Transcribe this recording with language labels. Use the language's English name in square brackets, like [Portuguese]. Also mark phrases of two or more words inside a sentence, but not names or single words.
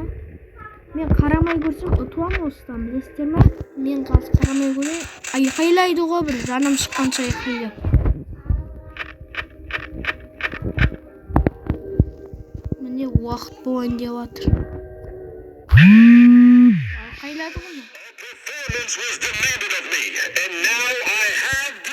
[Kazakh] Мен қарамай көрсем ұтуам осыдан, білесіздер ме? Мен қазір қарамай көрейін. Айқайлайды ғой бір, жаным шыққанша айқайлап. Міне уақыт болайын деп жатыр. Айқайлады ғой. [English] Performance was demanded of me, and now I have